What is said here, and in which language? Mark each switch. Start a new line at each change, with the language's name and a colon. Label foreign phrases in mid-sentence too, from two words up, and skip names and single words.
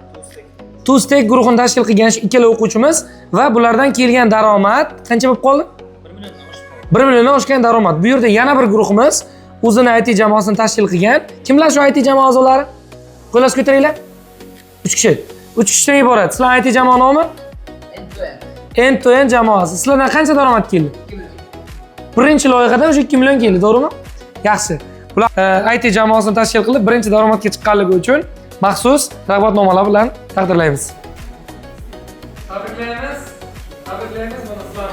Uzbek: TwoStack guruhini tashkil qilgan shu ikkala o'quvchimiz va bulardan kelgan daromad qancha bo'lib qoldi? 1 milliondan oshgan daromad. Bu yerda yana bir guruhimiz o'zini IT jamoasini tashkil qilgan. Kimlar shu IT jamoa a'zolari? Qo'llaringizni ko'taringlar. 3 kishi. 3 kishidan iborat. Sizlar IT jamoa nomi? End-to-end jamoasi. Sizlardan qancha daromad keldi? Birinchi loyihadan o'sha 2 million keldi, to'g'rimi? Yaxshi. Bular IT jamoasini tashkil qilib, birinchi daromadga chiqqanligi uchun maxsus rag'batnomalar bilan taqdirlaymiz. Tabriklaymiz. Tabriklaymiz mana sizlar.